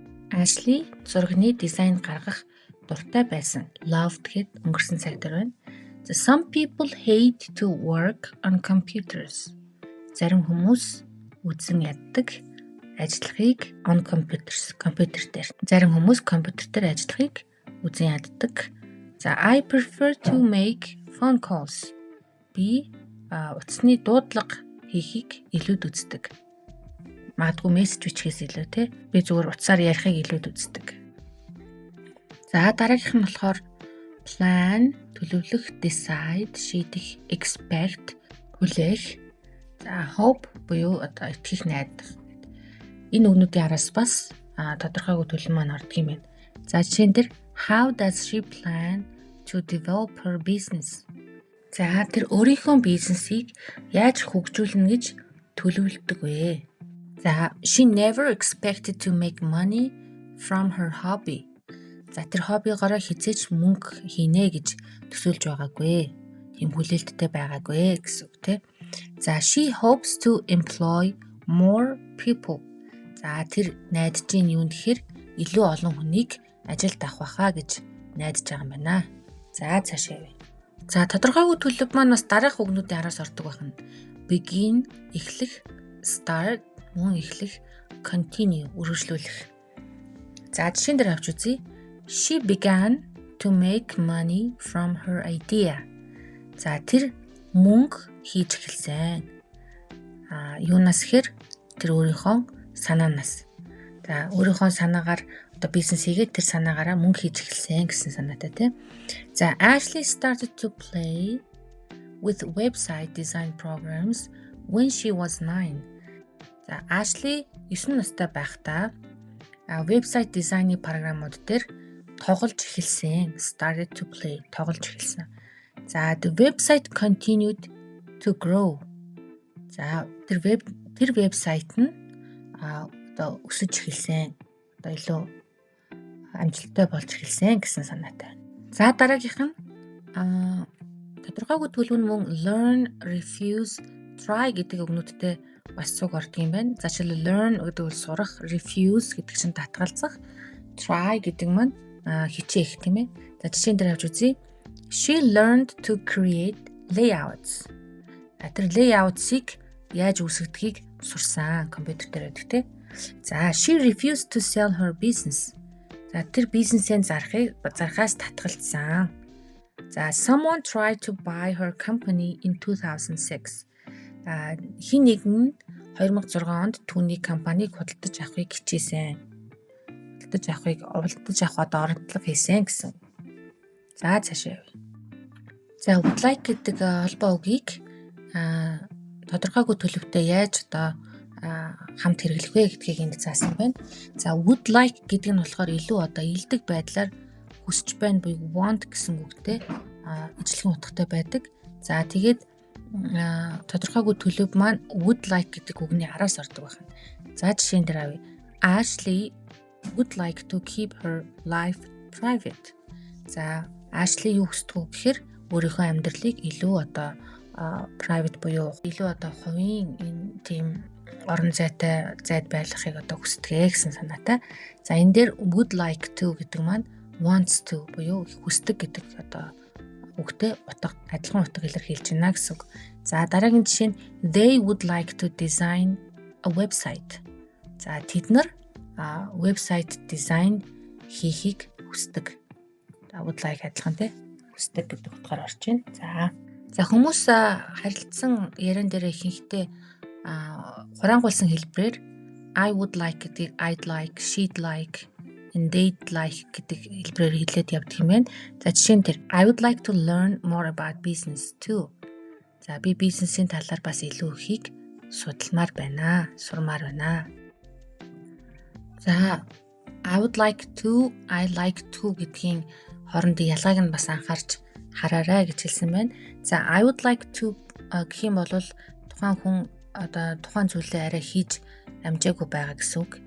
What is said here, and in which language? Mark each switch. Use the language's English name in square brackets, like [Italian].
[Mongolian] Ashley зургийн дизайн гаргах дуртай байсан. Loved гэд өнгөрсөн цаг дээр байна. [English] Some people hate to work on computers. [Mongolian] Зарим хүмүүс үзэн яддаг ажиллахыг [English] on computers, [Mongolian] компьютер дээр. Зарим хүмүүс компьютер дээр ажиллахыг үзэн яддаг. За [English] I prefer to make phone calls. [Mongolian] Би утасны дуудлага хийхийг илүүд үздэг. Магадгүй мессеж бичгээс илүү те. Би зүгээр утсаар ярихыг илүүд үздэг. За дараагийнх нь болохоор plan, төлөвлөх, decide, шийдэх, expect, хүлээх. За hope буюу одоо итгэх найдах. Энэ үгнүүдийн араас бас тодорхойгүй төлөв маань ордог юм байна. За жишээн дээр [English] how does she plan to develop her business? [Mongolian] За тэр өөрийнхөө бизнесийг яаж хөгжүүлнэ гэж төлөвлөдөг вэ? За [English] she never expected to make money from her hobby. [Mongolian] За тэр хоббигоороо хизээч мөнгө хийнэ гэж төсөөлж байгаагүй. Тийм хүлээлттэй байгаагүй гэсэн үг тийм. За [English] she hopes to employ more people. [Mongolian] За тэр найдаж ийн юу гэхээр илүү олон хүнийг ажилд авах байхаа гэж найдаж байгаа юм байна. За цаашаа явъя. За тодорхойгүй төлөв маань бас дараах үгнүүдийн араас ордог байна. Begin эхлэх, start мөн эхлэх, continue үргэлжлүүлэх. За жишээн дээр авч үзье. [English] She began to make money from her idea. [Mongolian] За тэр мөнгө хийж эхэлсэн. Юунаас хэр тэр өөрийнхөө санаанаас. За өөрийнхөө санаагаар одоо бизнес хийгээд тэр санаагаараа мөнгө хийж эхэлсэн гэсэн санаатай тийм. За [English] Ashley started to play with website design programs when she was 9. [Mongolian] За Ashley 9 настай байхдаа вебсайт дизайны програмууд дээр тоглож эхэлсэн. [English] Started to play, [Mongolian] тоглож эхэлсэн. За [English] the website continued to grow. [Mongolian] За тэр вебсайт нь одоо өсөж эхэлсэн. Одоо илүү амжилттай болж эхэлсэн гэсэн санаатай. За дараагийнх нь тодорхойгүй төлөв нь мөн learn, refuse, try гэдэг өгнүүдтэй бас цуг ордог юм байна. За жишээл learn гэдэг бол сурах, refuse гэдэг чинь татгалзах, try гэдэг маань хичээх тийм ээ. За жишээн дээр авч үзье. She learned to create layouts. Тэр layouts-ыг яаж үүсгэдгийг сурсан компьютер дээр байдаг тийм. За [English] she refused to sell her business. [Mongolian] За тэр бизнесээ зархаас татгалзсан. За [English] someone tried to buy her company in 2006. [Mongolian] Хин нэгэн 2006 онд түүний компанийг худалдаж авахыг хичээсэн. Худалдаж авахд оролдлого хийсэн гэсэн. За цаашаа явъя. За would like гэдэг холбоо үгийг тодорхойгүй төлөвтэй яаж одоо хамт хэрэглэх вэ гэдгийг энд заасан байна. За would like гэдэг нь болохоор илүү одоо илдэг байдлаар хүсэж байна буюу want гэсэн үгтэй ижилхэн утгатай байдаг. За тэгээд тодорхойгүй төлөв маань would like гэдэг үгний араас ордог байна. За жишээн дээр авъя. [English] Ashley would like to keep her life private. [Mongolian] За Ashley юу хүсдэг вэ гэхээр өөрийнхөө амьдралыг илүү одоо private буюу илүү одоо хувийн энэ тийм орон зайд байлгахыг одоо хүсдэг гэсэн санаатай. За энэ дээр would like to гэдэг маань wants to буюу хүсдэг гэдэг одоо үгтэй адилхан утга илэрхийлж байна гэсэн үг. За дараагийн жишээ нь [English] they would like to design a website. [Mongolian] За тэд нар website design хийхийг хүсдэг. Would like адилхан тий хүсдэг гэдэг утгаар орж байна. За хүмүүс харилцсан яриан дээр ихэнхдээ хураангуйлсан хэлбэрээр I would like гэдэг I'd like, she'd like, and they'd like гэдэг хэлбэрээр хэлээд явдаг юм байна. За жишээн дээр [English] I would like to learn more about business too. [Mongolian] За би бизнесийн талаар бас илүү ихийг судалмаар байна, сурмаар байна. За I would like to, I like to гэдгийн хоорондын ялгааг нь бас анхаарч хараарай гэж хэлсэн байна. За I would like to гэх юм бол тухайн хүн одоо тухайн зүйлээ арай хийж амжаагүй байгаа гэсэн үг.